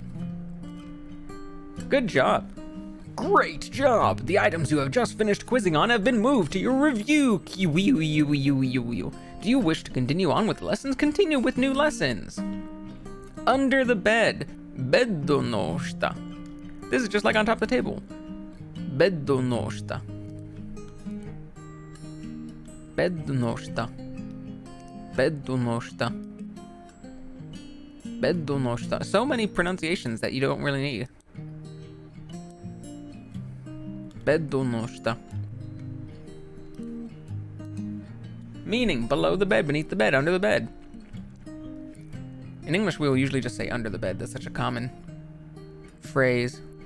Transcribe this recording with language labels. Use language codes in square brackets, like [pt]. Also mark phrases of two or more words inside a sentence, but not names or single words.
[en] Good job. Great job! The items you have just finished quizzing on have been moved to your review. Do you wish to continue on with lessons? Continue with new lessons. Under the bed. [ja] ベッドの下. [en] This is just like on top of the table. [ja] ベッドの下。ベッドの下. ベッドの下。ベッドの下. [en] So many pronunciations that you don't really need. [ja] ベッドの下. [en] Meaning below the bed, beneath the bed, under the bed. In English, we will usually just say under the bed. That's such a common phrase.